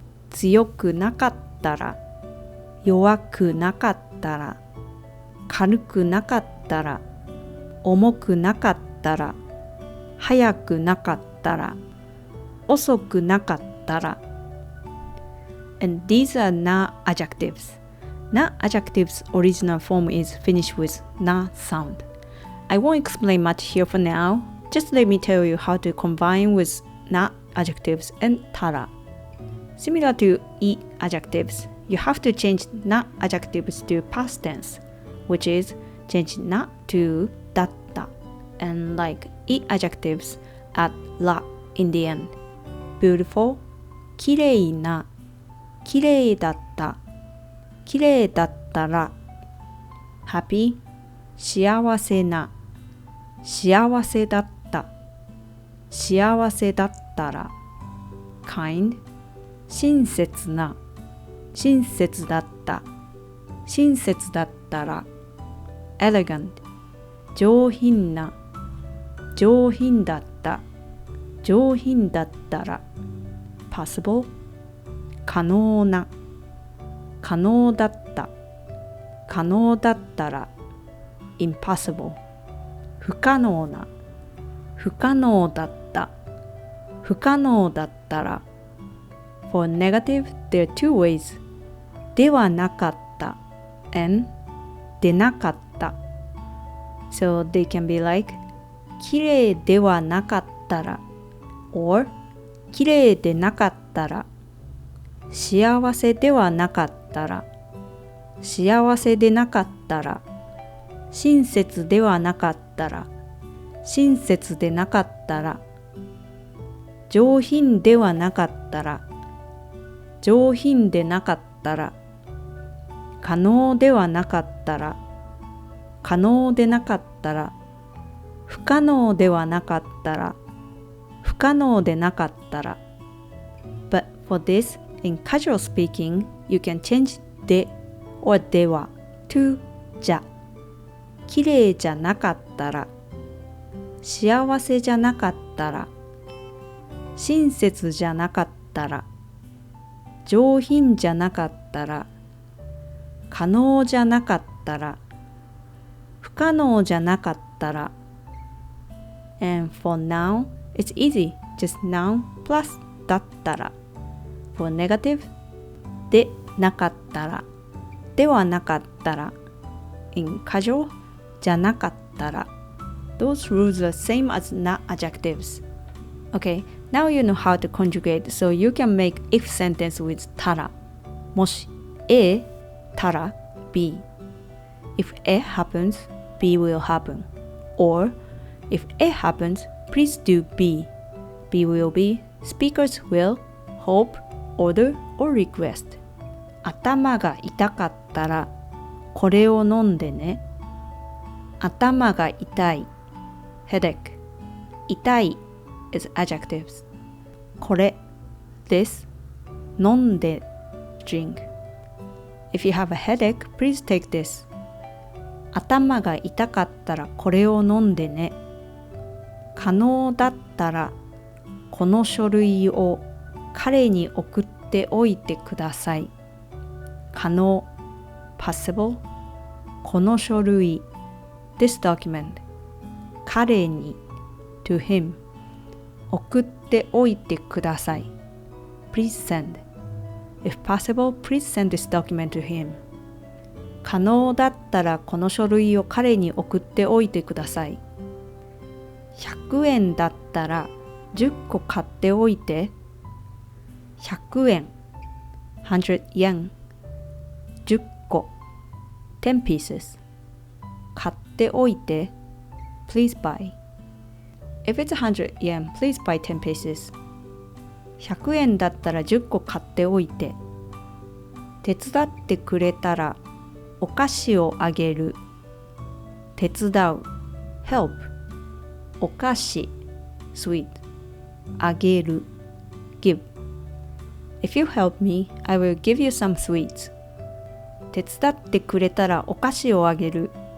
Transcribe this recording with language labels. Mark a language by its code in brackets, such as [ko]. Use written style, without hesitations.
[ja] 強くなかったら、弱くなかったら。軽くなかったら、重くなかったら、早くなかったら、遅くなかったら。 [en] And these are na adjectives. Na adjectives original form is finished with na sound. I won't explain much here for now. Just let me tell you how to combine with na adjectives and tara. Similar to i-adjectives, you have to change na adjectives to past tense, which is change na to datta, and like i-adjectives, add la in the end. [ja] Beautiful, きれいな、きれいだった、きれいだったら。 Happy, 幸せな、幸せだった、幸せだったら。 Kind, 親切な、親切だった、親切だったら。 Elegant, 上品な、上品だった、上品だったら。 Possible, 可能な、可能だった、可能だったら。 Impossible, 不可能な、不可能だった、不可能だったら。 [en] For negative, there are two ways. [ja] ではなかった and でなかった。 [en] So they can be like [ja] きれいではなかったら [en] or [ja] きれいでなかったら。幸せではなかったら、幸せでなかったら。親切ではなかったら、親切でなかったら。上品ではなかったら、上品でなかったら。可能ではなかったら、可能でなかったら。不可能ではなかったら、不可能でなかったら。 [en] But for this, in casual speaking, you can change で or では to じゃ。 [ja] きれいじゃなかったら、幸せじゃなかったら、親切じゃなかったら、上品じゃなかったら、可能じゃなかったら、不可能じゃなかったら。 [en] And for noun, it's easy. Just noun plus だったら。 For negative, でなかったら、ではなかったら。 In casual, じゃなかったら。 Those rules are same as not adjectives. Okay, now you know how to conjugate, so you can make if sentence with たら。 [ja] もし A たら B. [en] If A happens, B will happen. Or if A happens, please do B. B will be speaker's will, hope, order, or request. [ja] 頭が痛かったらこれを飲んでね。頭が痛い headache. [en] 痛い is adjectives. これ this. 飲んで drink. If you have a headache, please take this. [ja] 頭が痛かったらこれを飲んでね。可能だったらこの書類を彼に送っておいてください。 [en] 可能 possible. この書類 this document. 彼に to him. [ja] 送っておいてください。 [en] Please send. If possible, please send this document to him. [ja] 可能だったらこの書類を彼に送っておいてください。 100円だったら10個買っておいて。 [en] 100円 100 yen 10個 10 pieces 買っておいて Please buy. If it's 100 yen, please buy 10 pieces. [ja] 100円だったら10個買っておいて。手伝ってくれたらお菓子をあげる。 [en] 手伝う help. お菓子 sweet. あげる give. If you help me, I will give you some sweets. [ja] 手伝ってくれたらお菓子をあげる。